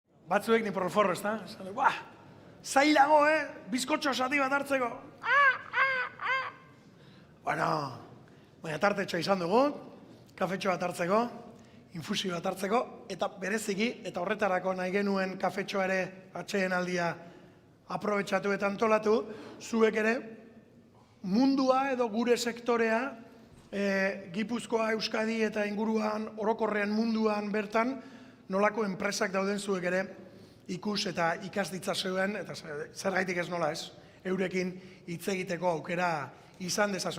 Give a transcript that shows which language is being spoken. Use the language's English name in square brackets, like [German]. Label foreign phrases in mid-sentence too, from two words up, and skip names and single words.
[Spanish] batzuek ni por el forro, [Basque] ezta? Zailago, bizkotxo sati bat hartzeko. Bueno, baina tartetxo izan dugu, kafetxo bat hartzeko, infusio bat hartzeko, eta bereziki, eta horretarako nahi genuen kafetxoa ere atxeen aldia aprobetxatu eta antolatu, zuek ere mundua edo gure sektorea, Gipuzkoa, Euskadi eta inguruan, orokorrean munduan bertan, nolako enpresak dauden zuek ere ikus eta ikas ditzazuen, eta zergaitik ez nola ez, eurekin hitz egiteko aukera izan dezazuen.